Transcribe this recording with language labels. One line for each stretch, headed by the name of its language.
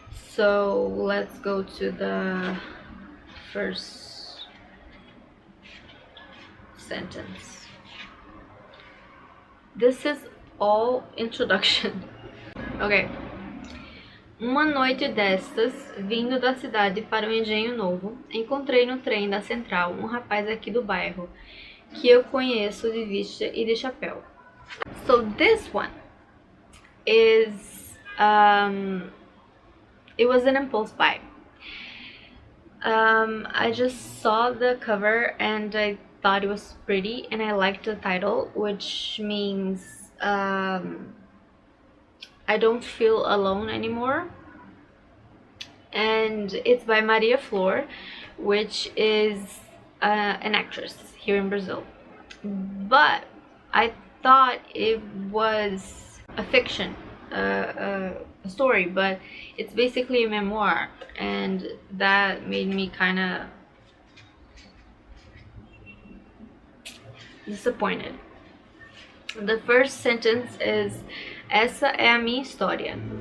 English: So let's go to the first sentence. This is all introduction. Okay.
Portuguese: Uma noite destas, vindo da cidade para o Engenho Novo, encontrei no trem da Central um rapaz aqui do bairro, que eu conheço de vista e de chapéu.
English: So this one is, it was an impulse buy. I just saw the cover and I thought it was pretty, and I liked the title, which means I don't feel alone anymore. And it's by Maria Flor, which is an actress here in Brazil. But I thought it was a fiction, a story, but it's basically a memoir, and that made me kind of disappointed. The first sentence is:
Portuguese: essa é a minha história.